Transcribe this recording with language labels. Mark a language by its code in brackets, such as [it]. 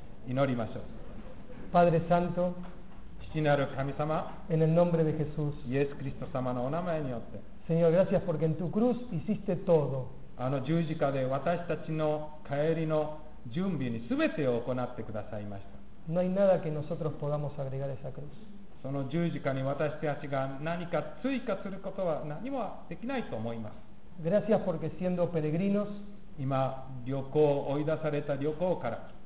[ja] 祈りましょう。 [es] Padre Santo. [ja] 父なる神様、 [es] en el nombre de Jesús, [ja] イエス・クリスト様のお名前によって、 [es] Señor, gracias porque en tu cruz hiciste todo. [ja] あの十字架で私たちの帰りの準備に全てを行ってくださいました。 [es] No hay nada que nosotros podamos agregar a esa cruz. [ja] その十字架に私たちが何か追加することは何もできないと思います。 [es] Gracias porque siendo peregrinos, [ja] 今旅行、追い出された旅行から、